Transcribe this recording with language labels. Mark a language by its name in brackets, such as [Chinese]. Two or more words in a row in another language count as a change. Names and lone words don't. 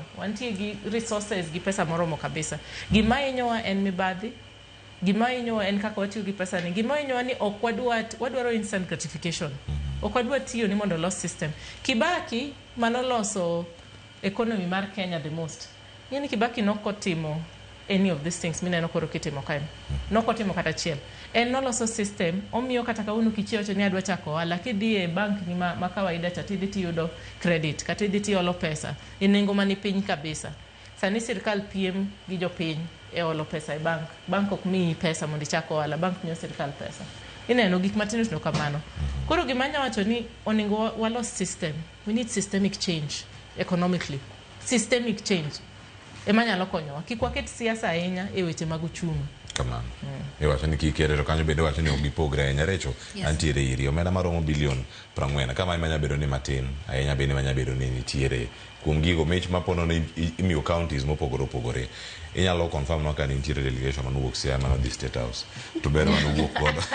[Luo (Kenya and Tanzania)] Wantie gi resources gi pesa moromo kabisa. Gima inyowa en mibadhi. Gima inyowa en kaka watiyo gi pesa ni. Gima inyowa ni ok wadwaro [English] instant gratification. [Luo (Kenya and Tanzania)] Ok wadwa tiyo ni mondo los system. Kibaki manoloso economy mar Kenya [English] the most. [Luo (Kenya and Tanzania)] Yani Kibaki nokotimo [English] any of these things [Luo (Kenya and Tanzania)] mineno koro kitimo kae. Nokotimo kata chiel. En noloso system omiyo kata kaunu kichio cho ni adwa chako ohala kidhi e bank ni ma kawaida cha tidhi tiyudo credit kata idhi tiolo pesa e nengo mani piny kabisa. Sani sirikal piem gi jopiny e olo pesa e bank ok miyi pesa mondo ichako ohala, bank miyo sirikal pesa. Ineno gik matino tino kamano. Koro gimanya wacho ni onego walos system. [English] We need systemic change economically. Systemic change [Luo (Kenya and Tanzania)] emanyalo konyowa. Kik waket siasa ahinya e weche mag uchumi. Kamano. Wacho ni kikere to kanyo bende wacho ni ogipogre ahinya recho antiere iri omenda maromo bilion 40 kama imanya bedo ni matin ahinya bende imanya bedo ni nitiere kuom gigo mich mapono ni imiyo counties mopogore inyalo confirm no ka nitiere delegation manowuok Siaya manodhi State House to ber manowuok godo